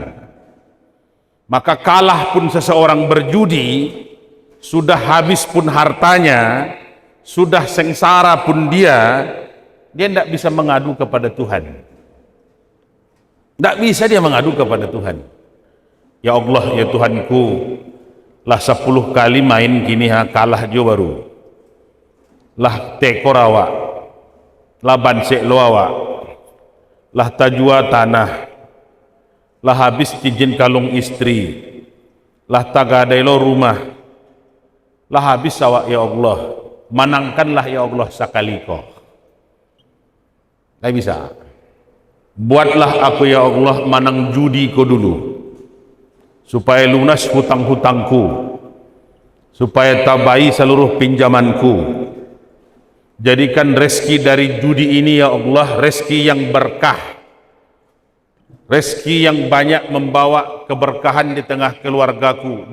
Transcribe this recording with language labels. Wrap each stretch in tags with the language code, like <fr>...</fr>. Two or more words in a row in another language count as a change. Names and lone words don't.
<id>Maka kalah pun seseorang berjudi, sudah habis pun hartanya, sudah sengsara pun dia tidak bisa mengadu kepada Tuhan. Tidak bisa dia mengadu kepada Tuhan.</id> <min>Ya Allah, ya Tuhanku, lah 10 kali main gini kalah jo baru. Lah tekor awak, lah bansek lo awak, lah tajua tanah, lah habis cincin kalung istri, lah tagadai lo rumah, lah habis awak ya Allah, manangkanlah ya Allah sakaliko.</min> <id>Tidak bisa. Buatlah aku ya Allah</id> <min>manang judi ko</min> <id>dulu, supaya lunas hutang-hutangku, supaya tabai seluruh pinjamanku. Jadikan rezeki dari judi ini ya Allah rezeki yang berkah, rezeki yang banyak membawa keberkahan di tengah keluargaku.</id>